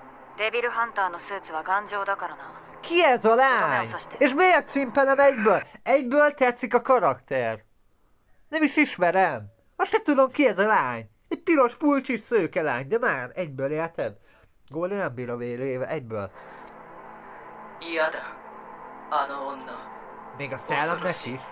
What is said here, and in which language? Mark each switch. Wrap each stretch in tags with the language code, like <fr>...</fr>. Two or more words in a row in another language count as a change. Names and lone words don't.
<ja>デビルハンターのスーツは頑丈だからな。</ja> <hu>Ki ez a lány? És miért szimpelem egyből? Egyből tetszik a karakter. Nem is ismerem. Azt sem tudom, ki ez a lány. Egy piros pulcsis szőke lány, de már egyből érted? Golden nem bír a vérével, egyből. Még a szellemnek is.</hu>